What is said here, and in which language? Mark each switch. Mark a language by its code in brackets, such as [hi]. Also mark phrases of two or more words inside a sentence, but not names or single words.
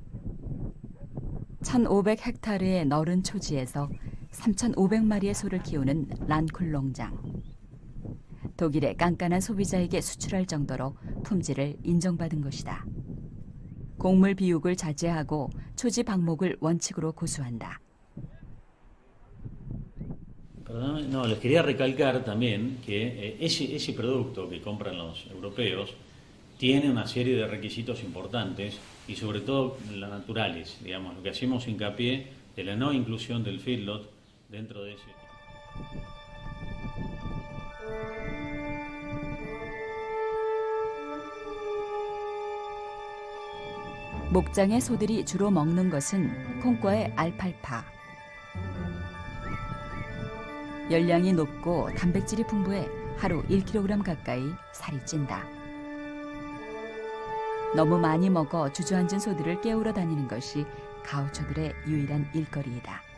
[ko] 1,500헥타르의 넓은 초지에서 3,500마리의 소를 키우는 란쿨 농장. 독일의 깐깐한 소비자에게 수출할 정도로 품질을 인정받은 것이다. 곡물 비육을 자제하고 초지 방목을 원칙으로 고수한다. [es] No, les quería recalcar también que ese producto que compran los europeos tiene una serie de requisitos importantes y sobre todo las naturales, digamos, lo que hacemos hincapié de la no inclusión del feedlot dentro de ese. [ko] 목장의 소들이 주로 먹는 것은 콩과의 알팔파. 열량이 높고 단백질이 풍부해 하루 1kg 가까이 살이 찐다. 너무 많이 먹어 주저앉은 소들을 깨우러 다니는 것이 가우초들의 유일한 일거리이다.